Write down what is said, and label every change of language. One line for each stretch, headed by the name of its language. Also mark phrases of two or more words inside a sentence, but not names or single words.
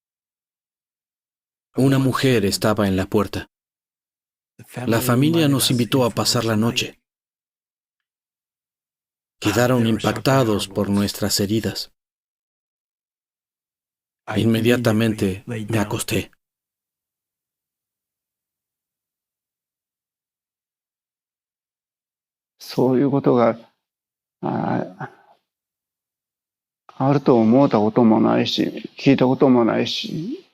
Spanish: Una mujer estaba en la puerta. La familia nos invitó a pasar la noche. Quedaron impactados por nuestras heridas. Inmediatamente me acosté.
Japanese: そういうことがあると思ったこともないし、聞いたこともないし。